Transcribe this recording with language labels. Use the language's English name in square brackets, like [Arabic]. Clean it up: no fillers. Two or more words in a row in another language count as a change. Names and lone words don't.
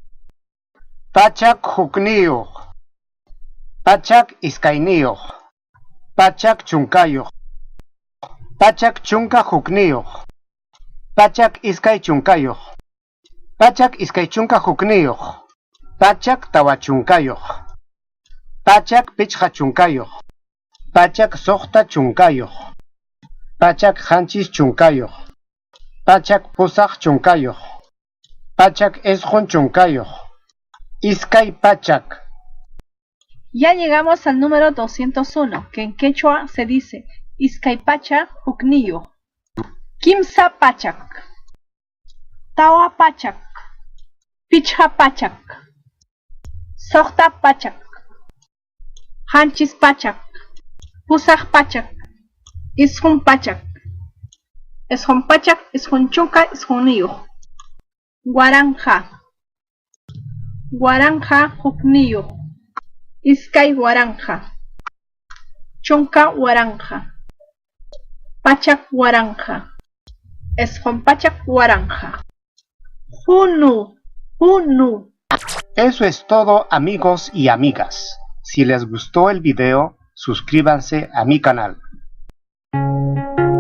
[Quechua] Pachak Hukniyoh, Pachak Iskayniyoh, Pachak Chunkayoh, Pachak Chunka Hukniyoh, Pachak Iskay Chunkayoh, Pachak iskay chunka hukniyoh, Pachak tawachunkayoh, Pachak pichha chunkayoh, Pachak sohta chunkayoh, Pachak hanchis chunkayoh, Pachak pusaj chunkayoh, Pachak esjon chunkayoh, Iskay Pachak. [Spanish] Ya llegamos al número 201, que en quechua se dice [Quechua] Iskay Pachak Hukniyoh, Kimsa Pachak, [Spanish] Tawa Pachak, Pichha Pachak, Sohta Pachak, Hanchis Pachak, Pusaj Pachak, Ishun Pachak, Ishun Pachak, Ishun Chunka, Ishuniyoh, Guaranja, Guaranja Hukniyoh, Iskay Guaranja, Chunka Guaranja, Pachak Guaranja, Ishun Pachak Guaranja, Hunu. Eso es todo, amigos y amigas. Si les gustó el video, suscríbanse a mi canal.